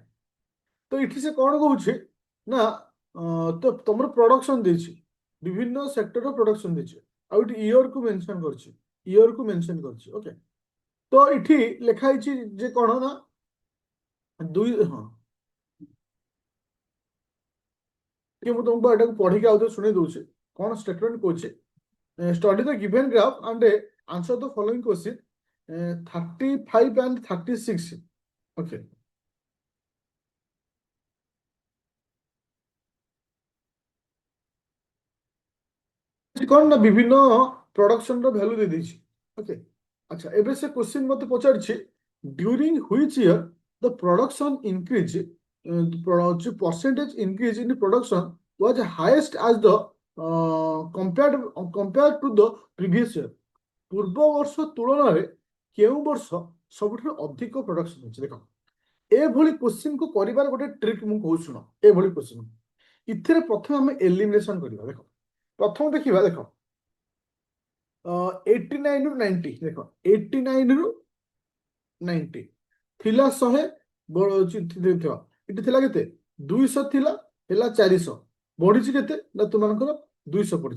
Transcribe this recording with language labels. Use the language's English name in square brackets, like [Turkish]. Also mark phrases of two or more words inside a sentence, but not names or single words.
[Odia] ତ ଏଠି ସେ କଣ କହୁଛି ନା, ତ ତମର ପ୍ରଡକ୍ସନ ଦେଇଛି, ବିଭିନ୍ନ ସେକ୍ଟରର ପ୍ରଡକ୍ସନ ଦେଇଛି, ଆଉ ଏଠି ଇୟରକୁ ମେନସନ କରିଛି, ଇୟରକୁ ମେନସନ କରିଛି। ଓକେ, ତ ଏଠି ଲେଖା ହେଇଛି ଯେ କଣ ନା, ଦୁଇ, ହଁ, ଟିକେ ମୁଁ ତୁମକୁ ଏଟାକୁ ପଢିକି ଆଉ ଥରେ ଶୁଣେଇ ଦଉଛି, କଣ ଷ୍ଟେଟମେଣ୍ଟ କହୁଛି। [English] Study the given graph and answer the following question. 35 and 36. Okay. [Odia] କଣ ନା ବିଭିନ୍ନ ପ୍ରଡକ୍ସନ ର ଭ୍ୟାଲୁ ଦେଇ ଦେଇଛି। ଓକେ, ଆଚ୍ଛା, ଏବେ ସେ କ୍ୱେଶ୍ଚିନ୍ ମତେ ପଚାରିଛି, [English] during which year the production increase, percentage increase in production was highest as the compared to the previous year। [Odia] ପୂର୍ବ ବର୍ଷ ତୁଳନାରେ କେଉଁ ବର୍ଷ ସବୁଠାରୁ ଅଧିକ ପ୍ରଡକ୍ସନ ହେଇଛି, ଦେଖ ଏଭଳି କ୍ୱେଶ୍ଚିନ୍ କୁ କରିବାର ଗୋଟେ ଟ୍ରିକ୍ ମୁଁ କହୁଛି ଶୁଣ, ଏଭଳି କ୍ୱେଶ୍ଚିନ୍ ଏଥିରେ ପ୍ରଥମେ ଆମେ ଏଲିମିନେସନ କରିବା। ଦେଖ ପ୍ରଥମ ଦେଖିବା, ଦେଖ 89 ରୁ 90, ଦେଖ 89 ରୁ 90 ଥିଲା 100, ଥିବା ଏଠି ଥିଲା କେତେ, 200 ଥିଲା, ହେଲା 400, ବଢିଛି କେତେ ନା ତୁମମାନଙ୍କର 200 ପଡିଛି।